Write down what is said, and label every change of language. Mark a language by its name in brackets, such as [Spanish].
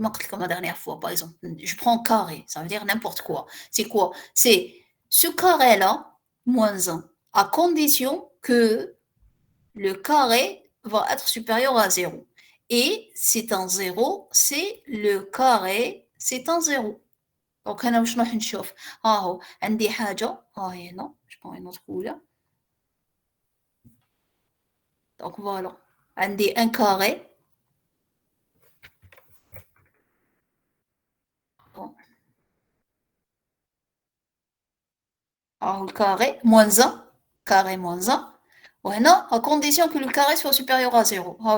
[French] Comme la dernière fois, par exemple, je prends carré, ça veut dire n'importe quoi. C'est quoi? C'est ce carré-là, moins 1, à condition que le carré va être supérieur à 0. Et c'est un 0, c'est le carré, c'est un 0. [Arabic] Donc, أنا واش راح نشوف؟ ها هو عندي حاجة هنا, [French] je prends une autre couleur. Donc voilà, [Arabic] عندي [French] un carré. Bon. Alors, le carré, moins 1, carré moins 1. Voilà, à condition que le carré soit supérieur à 0.